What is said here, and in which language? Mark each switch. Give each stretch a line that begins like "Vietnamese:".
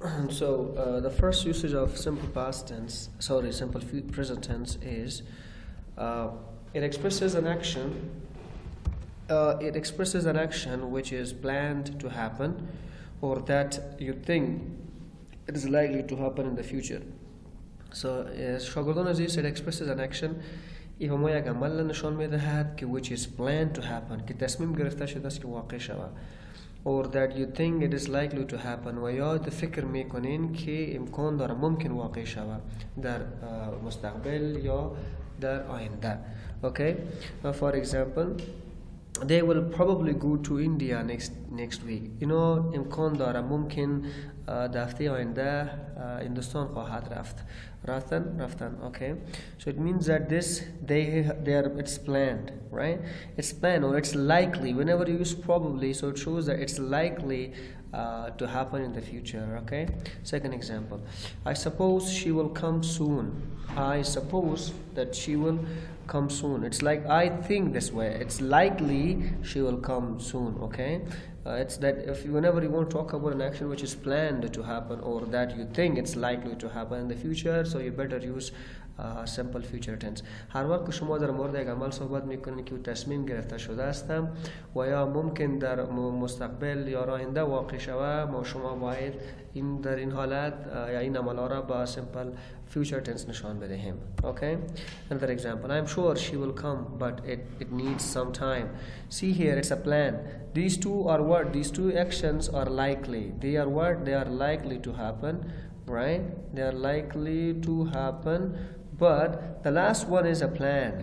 English: So the first usage of simple past tense, simple present tense is it expresses an action. It expresses an action which is planned to happen, or that you think it is likely to happen in the future. So
Persian: شاگردان عزیز,
English: it expresses an action
Persian: ای ما یک عمل نشان میدهد که
English: which is planned to happen,
Persian: که تصمیم گرفته شده است که واقع شود,
English: or that you think it is likely to happen,
Persian: و یا فکر میکنین که امکان داره ممکن واقع شود در مستقبل یا در آینده.
English: Okay, for example, they will probably go to India next week. You know,
Persian: امکان داره ممکن هفته آینده هندوستان خواهد رفت. رفتن.
English: Okay, so it means that it's planned, right? It's planned, or it's likely. Whenever you use probably, so it shows that it's likely to happen in the future. Okay, second example, I suppose she will come soon. I suppose that she will come soon. It's like I think this way. It's likely she will come soon. Okay, it's that whenever you want to talk about an action which is planned to happen, or that you think it's likely to happen in the future, so you better use simple future tense.
Persian: هر وقت که شما در مورد یک عمل صحبت میکنید که تصمیم گرفته شده استم و یا ممکن در مستقبل یا آینده واقع شود، ما شما باید در این حالت یا این عمل را با simple future tense نشان بدهیم.
English: Okay, another example, I'm sure she will come, but it needs some time. See here, it's a plan. These two are what? These two actions are likely. They are what? They are likely to happen, right? They are likely to happen, but the last one is a plan.